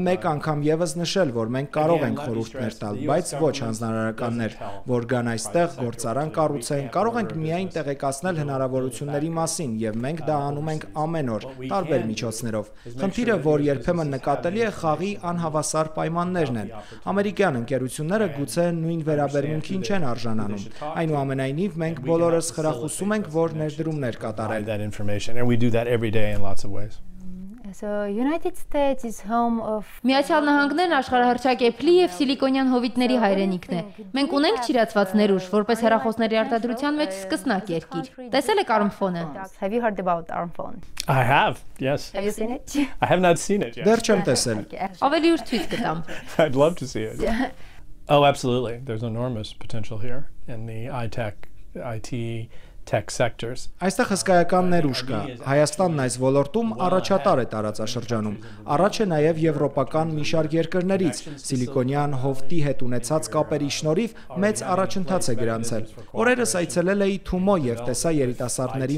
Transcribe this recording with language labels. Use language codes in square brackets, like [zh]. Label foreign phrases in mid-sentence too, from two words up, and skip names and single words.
[hy] մեկ անգամ եւս նշել, որ մենք կարող ենք խորհուրդներ տալ, բայց ոչ հանձնարարականներ, որ գան այստեղ գործարան կառուցեն, կարող ենք միայն տեղեկացնել հնարավորությունների մասին, եւ մենք դա անում ենք ամեն օր, տարբեր միջոցներով։ Խնդիրը, որ երբեմն նկատելի է, խաղի անհավասար պայմաններն են։ Ամերիկյան ընկերությունները գուցե նույն վերաբերմունքին չեն արժանանում։ Այնուամենայնիվ մենք բոլորս խրախուսում ենք, որ ներդրումներ կատարել։ Միացյալ Նահանգներն աշխարհահռչակ Apple-ի եւ սիլիկոնյան հովիտների հայրենիքն է։ Մենք ունենք չիրացված ներուժ, որպես հեռախոսների արտադրության մեջ սկսնակ երկիր։ Տեսել եք ARM-Phone-ը։ [en] I have, yes. Have you seen it? I have not seen it yet. [hy] Դեռ չեմ տեսել։ Ավելի ուշ ցույց կտամ։ [en] I'd love to see it. Oh, absolutely. There's enormous potential here in the IT tech sectors. [hy] Այստեղ հսկայական ներուժ կա։ Հայաստանն այս ոլորտում առաջատար է տարածաշրջանում։ Առաջ է նաև եվրոպական մի շարք երկրներից։ Սիլիկոնյան հովտի հետ ունեցած կապերի շնորհիվ մեծ առաջընթաց է գրանցել։ Օրերս այցելել էի Թումո եւ տեսա երիտասարդների